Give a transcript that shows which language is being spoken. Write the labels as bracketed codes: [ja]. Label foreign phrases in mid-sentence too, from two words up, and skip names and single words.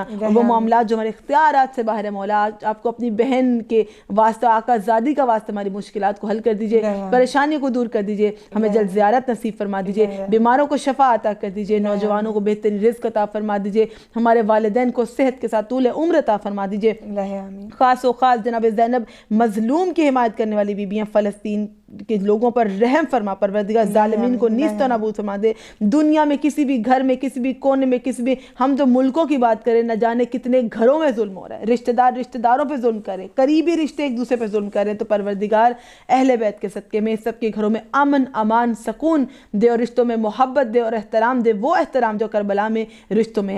[ur] وہ معاملات جو ہمارے اختیارات سے باہر ہے مولا, آپ کو اپنی بہن کے واسطہ, آقا زادی کا واسطہ ہماری مشکلات کو حل کر دیجئے, پریشانیوں کو دور کر دیجئے, ہمیں جلد زیارت نصیب فرما دیجئے, بیماروں کو شفا عطا کر دیجئے, نوجوانوں کو بہترین رزق عطا فرما دیجئے, ہمارے والدین کو صحت کے ساتھ طول عمر عطا فرما دیجئے. خاص و خاص جناب زینب مظلوم کی حمایت کرنے والی بیبیاں, فلسطین کے لوگوں پر رحم فرما پروردگار، ظالمین کو نیست و نابود فرما دے. دنیا میں کسی بھی گھر میں، کسی بھی کونے میں، کسی بھی، ہم تو ملکوں کی بات کریں، نہ جانے کتنے گھروں میں ظلم ہو رہا ہے، رشتہ داروں پہ ظلم کرے، قریبی رشتے ایک دوسرے پہ ظلم کریں. تو پروردگار اہل بیت کے صدقے میں سب کے گھروں میں امن، امان، سکون دے اور رشتوں میں محبت دے اور احترام دے، وہ احترام جو کربلا میں رشتوں میں ہے.